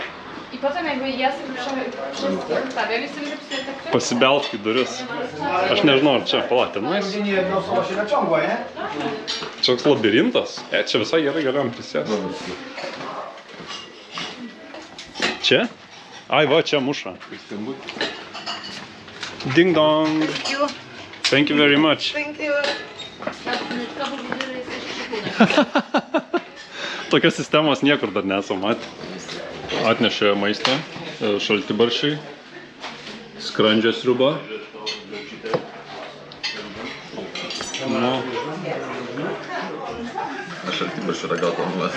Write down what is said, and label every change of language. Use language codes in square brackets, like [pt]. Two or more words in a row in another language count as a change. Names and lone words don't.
[lt] Pasibelsk į duris. Aš nežinau, ar čia, pala, tenais. Čia toks labirintas. Čia visai gerai galėjom prisėsti. Čia? Ai, va, čia muša. [en] Ding dong. Thank you very much. Thank you. [lt] Tokios sistemos niekur dar nesam matę. Atnešė maistą. šaltibarščiai, skrandžio sriuba. Nu, Aš šaltibarščių ragauto nulas.